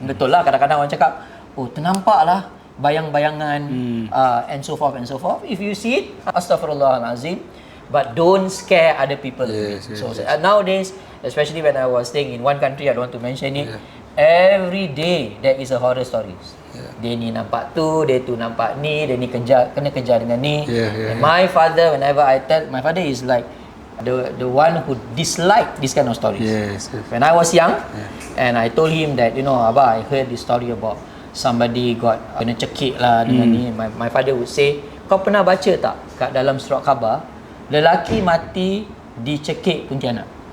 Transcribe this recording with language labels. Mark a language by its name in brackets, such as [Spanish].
[Malay] Betul lah, kadang-kadang orang cakap, oh ternampak lah bayang-bayangan [English] and so forth. If you see it, astaghfirullahalazim, but don't scare other people. Nowadays, especially when I was staying in one country, I don't want to mention it, every day there is a horror stories. [Malay] Dia ni nampak tu, dia tu nampak ni, dia ni kena kejar dengan ni. [English] And my father, whenever I tell, my father is like the one who dislike this kind of stories. When I was young, and I told him that, Abah, I heard this story about somebody got [Malay] kena cekik lah dengan ni. [English] My father would say, [Malay] kau pernah baca tak kat dalam surat khabar, lelaki mati dicekik kuntilanak?